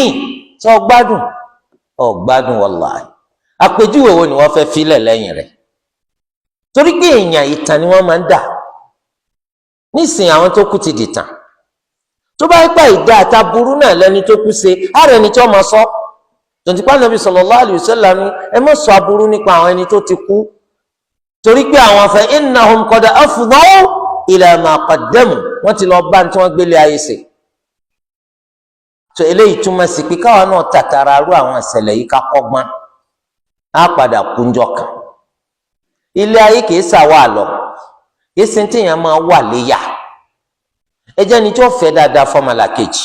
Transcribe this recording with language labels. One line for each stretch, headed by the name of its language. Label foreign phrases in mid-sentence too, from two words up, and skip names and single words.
Yoruba: tó gbádùn ọgbádùn wallahi. Àpèjúwe wo ni wọ́n fẹ́ filẹ̀ lẹ́yìn rẹ̀? Torí pé èèyàn ìtàn ni wọ́n máa ń dà. Nísìnyí àwọn tó kú ti dìtàn. Tó bá yẹ pé ìdá àtàbúrú náà lẹni tó kú ṣe, ààrẹ ni tí wọ́n máa sọ. Tòǹtìpá Nàbí
Arabic: صلى الله عليه وسلم
Yoruba: ni ẹ má sọ aburú nípa àwọn ẹni tó ti kú. Torí pé àwọn fa
Arabic: إنهم قد أفضوا إلى ما قدموا,
Yoruba: wọ́n ti lọ bá ní tí wọ́n gbélé ayé ṣe. So eléyìí túmọ̀ sí pé káwa náà tàtàrà rú àwọn ìṣẹ̀lẹ̀ yìí ká kọ́gbọ́n. Á padà kúnjọ kan. Ilé ayé kìí ṣàwà lọ, kìí ṣe tí èèyàn máa wà léyà. Ẹ jẹ́ ni tí ó fẹ́ dáadáa fọ́mọlàkejì.